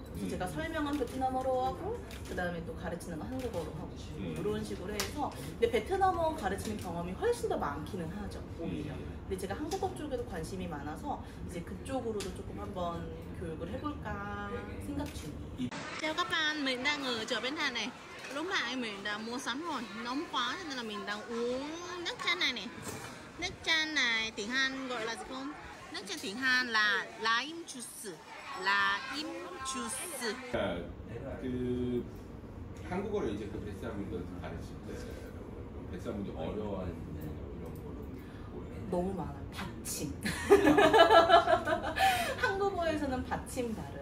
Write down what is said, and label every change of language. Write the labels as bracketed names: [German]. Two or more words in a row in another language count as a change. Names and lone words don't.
[Korean] 그래서 제가 설명은 베트남어로 하고, 그 다음에 또 가르치는 건 한국어로 하고, 이런 식으로 해서. 근데 베트남어 가르치는 경험이 훨씬 더 많기는 하죠, 오히려. 근데 제가 한국어 쪽에도 관심이 많아서 이제 그쪽으로도 조금 한번 교육을 해볼까 생각 중이에요. [Vietnamese] Chào các bạn, mình đang ở chợ Bến Thành này. Lúc nãy mình đã mua sắm rồi, nóng quá cho nên là mình đang uống nước chanh này này. Nước chanh này tiếng Hàn gọi là gì không? Nước chanh tiếng Hàn là [English] lime juice. lime juice. [Korean] 그 한국어를 이제 그 베트남분들 가르칠 때 베트남분들 어려워하는 이런 거는 너무 많아요. 받침. 한국어에서는 받침 발음.